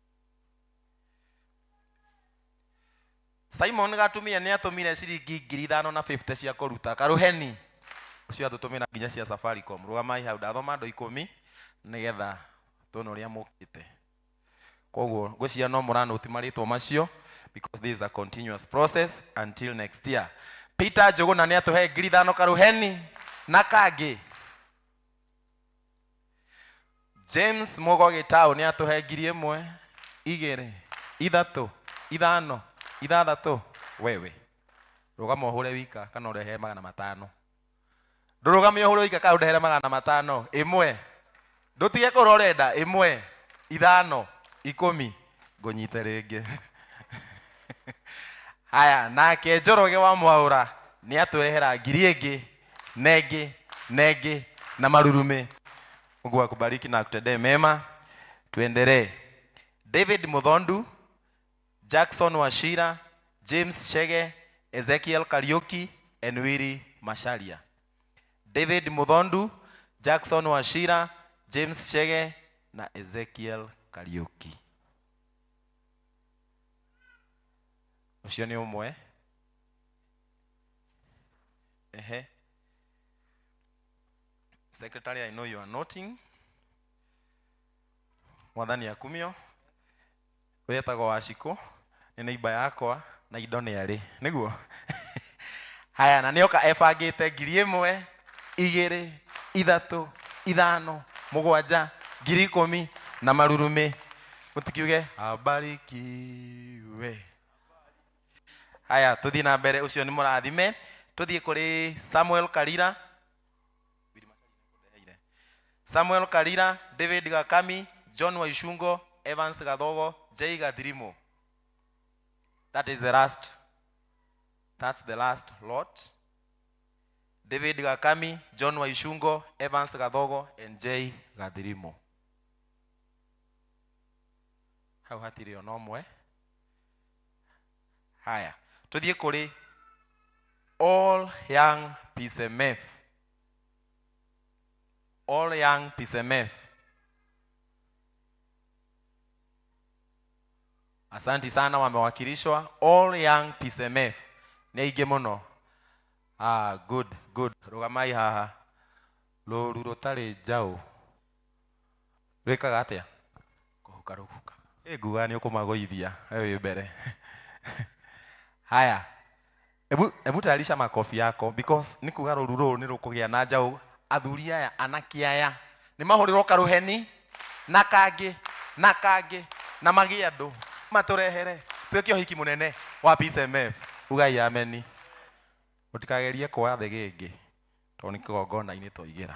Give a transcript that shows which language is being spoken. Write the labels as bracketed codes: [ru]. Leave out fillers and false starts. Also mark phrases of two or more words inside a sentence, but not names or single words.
[ki] Simon Gatumia nĩ atũmire ciringi 5,050 cia kũruta karũheni. Ũcio atũtũmĩra nginya cia Safaricom. Rũgamai hau ndathoma andũ 10 nĩgetha tuone ũrĩa mũkĩte. Koguo ngwĩciria no mũranũti marĩtwa macio [en] because this is a continuous process until next year. [ki] Peter Jogona nĩ atũhe 5,000 karũheni na kangĩ. James Mugo Gĩtaũ nĩ atũhe 1,000, 2,000, 3,000, 5,000, 6,000. Wewe rũgama ũhũre wika kana ũrehe 500. Ndũrũgame ũhũre wika kana ũrehe 500. 1 ndũtige kũrorenda 1, 5, 10 ngũnyite rĩngĩ. Haya, nake Njoroge wa Mwaũra nĩ atũrehera 1,000 na ĩngĩ na marurume. [sw] Mungu akubariki na akutendee mema. Tuendelee. David Muthondu, Jackson Washira, James Chege, Ezekiel Kariuki and Willy Masharia. David Muthondu, Jackson Washira, James Chege na Ezekiel Kariuki. [ki] Ucio nĩ ũmwe. [en] Secretary, I know you are noting. [ki] Mwathani akumio. Wetagwo Waciko nĩ neighbor yakwa na indo nĩ arĩ nĩguo. Haya, na nĩoka ebangĩte 1,000, 2,000, 3, 5, 7, 10,000 na marurume. Mũtikiuge abarikiwe. Haya, tuthi na mbere. Ucio nĩ mũrathime. Tuthi kũrĩ Samuel Karira. Samuel Karira, David Gakami, John Waishungo, Evans Gathogo, Jay Gathirimo. [en] That is the last. That's the last lot. David Gakami, John Waishungo, Evans Gathogo and Jay Gathirimo. [ki] Hau hatirĩ ona ũmwe. Haya, tuthie kũrĩ [en] all young Pcmf. All young Pcmf. [sw] Asanti sana, wamewakilishwa. [en] All young Pcmf. [ki] Nĩ aingĩ mũno. [en] Good, good. [ki] Rũgamai haha. Rũru rũtarĩ njaũ rwĩkaga atĩa? Kũhuka rũhuka. Nguga nĩ ũkũmagũithia wĩ mbere. Haya, [sw] ebu tayarisha makofi yako [ki] because nĩ kuga rũru rũrũ nĩ rũkũgĩa na njaũ. Athuri aya, anake aya nĩ mahũrĩrwo karuheni na kangĩ na magi andũ matũrehere twĩke ũhiki mũnene wa Pcmf. Ugai ameni. Mũtikagerie kwa thĩ gĩngĩ tondũ nĩ kĩgongona-inĩ twaigĩra.